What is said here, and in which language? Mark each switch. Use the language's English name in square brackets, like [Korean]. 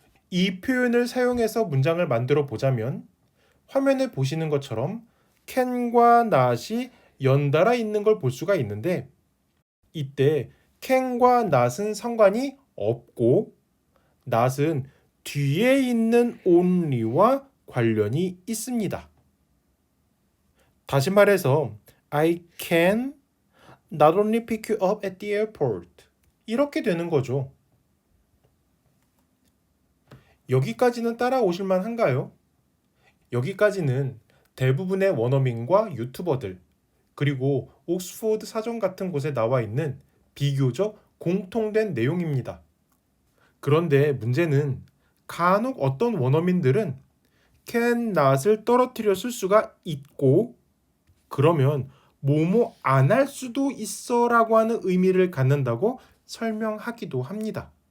[Korean] 이 표현을 사용해서 문장을 만들어 보자면 화면에 보시는 것처럼 can과 not이 연달아 있는 걸 볼 수가 있는데 이때 can과 not은 상관이 없고 not은 뒤에 있는 only와 관련이 있습니다. 다시 말해서 [English] I can not only pick you up at the airport [Korean] 이렇게 되는 거죠. 여기까지는 따라오실만 한가요? 여기까지는 대부분의 원어민과 유튜버들 그리고 옥스포드 사전 같은 곳에 나와 있는 비교적 공통된 내용입니다. 그런데 문제는 간혹 어떤 원어민들은 can not을 떨어뜨려 쓸 수가 있고 그러면 뭐뭐 안 할 수도 있어 라고 하는 의미를 갖는다고 설명하기도 합니다.